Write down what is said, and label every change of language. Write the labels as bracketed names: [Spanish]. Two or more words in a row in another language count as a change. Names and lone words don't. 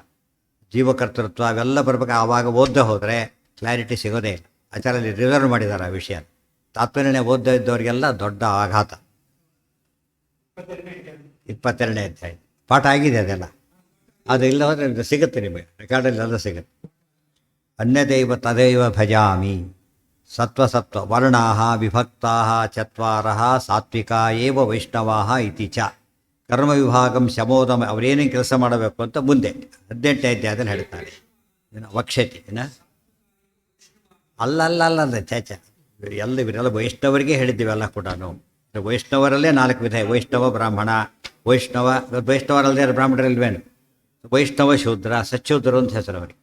[Kannada] ಜೀವಕರ್ತೃತ್ವ ಅವೆಲ್ಲ ಬರ್ಬೇಕು. ಆವಾಗ ಓದ್ದೇ ಹೋದರೆ ಕ್ಲಾರಿಟಿ ಸಿಗೋದೇ ಇಲ್ಲ. ಆಚಾರಲ್ಲಿ ರಿಸರ್ವ್ ಮಾಡಿದ್ದಾರೆ ಆ ವಿಷಯ. ತಾತ್ಪರ್ಯನೇ ಓದ್ದೇ ಇದ್ದವರಿಗೆಲ್ಲ ದೊಡ್ಡ ಆಘಾತ. 22ನೇ ಅಧ್ಯಾಯ ಪಾಠ ಆಗಿದೆ ಅದೆಲ್ಲ. ಅದು ಇಲ್ಲ ಹೋದರೆ ಸಿಗುತ್ತೆ, ನಿಮಗೆ ರೆಕಾರ್ಡಲ್ಲಿ ಎಲ್ಲ ಸಿಗುತ್ತೆ. [Sanskrit] ಅನ್ಯದೈವ ತದೈವ ಭಜಾಮಿ ಸತ್ವಸತ್ವ ವರ್ಣಾ ವಿಭಕ್ತಾ ಚತ್ವಾರ ಸಾತ್ವಿಕಾ ಏವ ವೈಷ್ಣವಾ ಇತಿ ಚ ಕರ್ಮ ವಿಭಾಗಂ ಶಮೋದಮ. [Kannada] ಅವರೇನೇನು ಕೆಲಸ ಮಾಡಬೇಕು ಅಂತ ಮುಂದೆ 18ನೇ ಅಧ್ಯಾಯದಲ್ಲಿ ಹೇಳ್ತಾರೆ. ವಕ್ಷತಿ ಅಲ್ಲ ಚಾಚ ಇವರೆಲ್ಲ ವೈಷ್ಣವರಿಗೆ ಹೇಳಿದ್ದೀವಿ ಎಲ್ಲ ಕೂಡ. ವೈಷ್ಣವರಲ್ಲೇ 4 ವಿಧ: ವೈಷ್ಣವ ಬ್ರಾಹ್ಮಣ, ವೈಷ್ಣವರಲ್ಲದೆ ಬ್ರಾಹ್ಮಣರಲ್ವೇನು, ವೈಷ್ಣವ ಶೂದ್ರ, ಸಚ್ಶೂದ್ರರು ಅಂತ ಹೆಸರು ಅವರಿಗೆ.